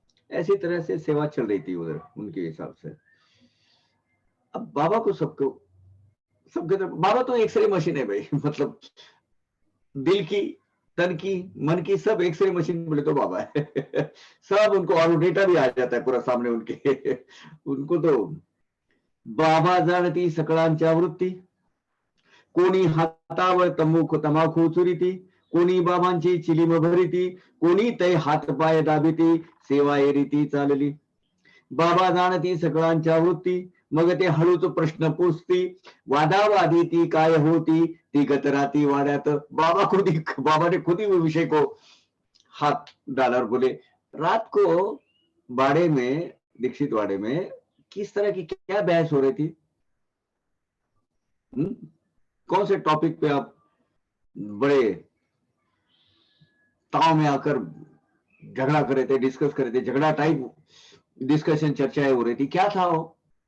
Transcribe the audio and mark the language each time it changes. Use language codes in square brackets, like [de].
[hi] ऐसी तरह से सेवा चल रही थी उधर उनके हिसाब से। अब बाबा को सबके बाबा तो एक्सरे मशीन है भाई, मतलब दिल की, तन की, मन की सब एक्सरे मशीन बोले तो बाबा है। सब उनको और डेटा भी आ जाता है पूरा सामने उनके। उनको तो [mr] बाबा जानती सकळांच्या वृत्ती, कोणी हातावर तंबाखू चुरीती, कोणी बाबांची चिलीम भरीती, कोणी तै हातपाय दाबिती, सेवा एरीती चालली. बाबा जाणती सकळांच्या वृत्ती, मग ते हळूच प्रश्न पुसती, वादावादी ती काय होती, ती गतराती वाड्यात. [hi] बाबा ने खुद ही विषय को हाथ डाला और बोले, रात को बाड़े में, दीक्षित वाड़े में किस तरह की क्या बहस हो रही थी? कौन से टॉपिक पे आप बड़े ताव में आकर झगड़ा कर रहे थे, डिस्कस कर रहे थे, झगड़ा टाइप डिस्कशन, चर्चाएं हो रही थी, क्या था वो?